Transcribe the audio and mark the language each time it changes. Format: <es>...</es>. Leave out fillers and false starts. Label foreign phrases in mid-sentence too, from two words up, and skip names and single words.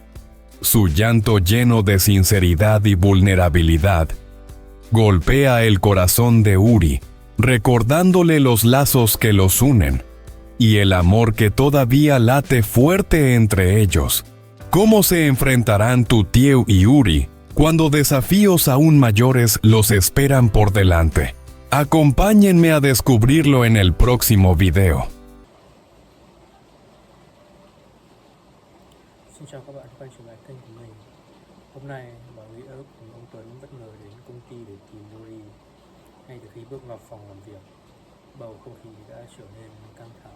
<es>Su llanto, lleno de sinceridad y vulnerabilidad, golpea el corazón de Uri, recordándole los lazos que los unen y el amor que todavía late fuerte entre ellos. ¿Cómo se enfrentarán Tu-tieu y Uri cuando desafíos aún mayores los esperan por delante? Acompáñenme a descubrirlo en el próximo video.</es> <vi>Xin chào các bạn quay trở lại kênh của mình. Hôm nay Bảo Nghĩa cùng ông Tuấn bất ngờ đến công ty để tìm Yuri. Ngay từ khi bước vào phòng làm việc, bầu không khí đã trở nên căng thẳng.</vi>